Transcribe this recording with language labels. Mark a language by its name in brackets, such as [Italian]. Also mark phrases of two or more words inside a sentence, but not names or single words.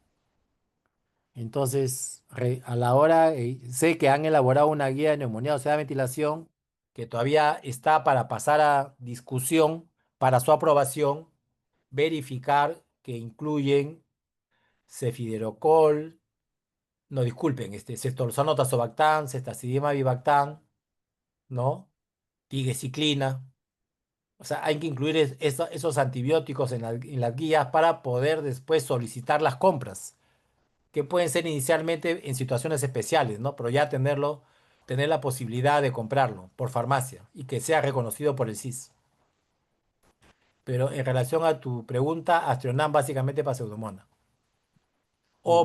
[Spanish] Entonces, a la hora, sé que han elaborado una guía de neumonía, o sea, ventilación, que todavía está para pasar a discusión, para su aprobación, verificar que incluyen cefiderocol, no, disculpen, ceftorzano tazobactam, ceftazidima avibactam, ¿no? Tigecyclina. O sea, hay que incluir esos antibióticos en las guías para poder después solicitar las compras, que pueden ser inicialmente en situaciones especiales, ¿no? Pero ya tener la posibilidad de comprarlo por farmacia y que sea reconocido por el CIS. Pero en relación a tu pregunta, Astronan básicamente para Pseudomonas o